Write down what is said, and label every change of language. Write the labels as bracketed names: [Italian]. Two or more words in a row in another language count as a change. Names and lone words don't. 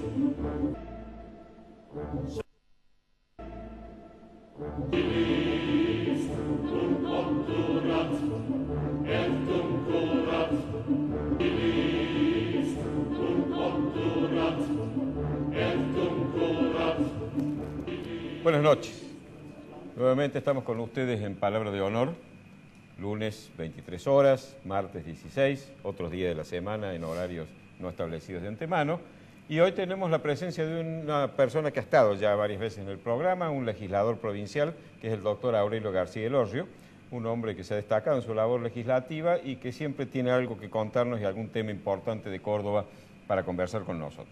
[Latin] Dilis, dum obturat, et dum curat. Dilis, dum obturat, et dum curat. [Spanish] Buenas noches. Nuevamente estamos con ustedes en Palabra de Honor, lunes 23 horas, martes 16, otros días de la semana en horarios no establecidos de antemano. Y hoy tenemos la presencia de una persona que ha estado ya varias veces en el programa, un legislador provincial, que es el doctor Aurelio García Elorrio, un hombre que se ha destacado en su labor legislativa y que siempre tiene algo que contarnos y algún tema importante de Córdoba para conversar con nosotros.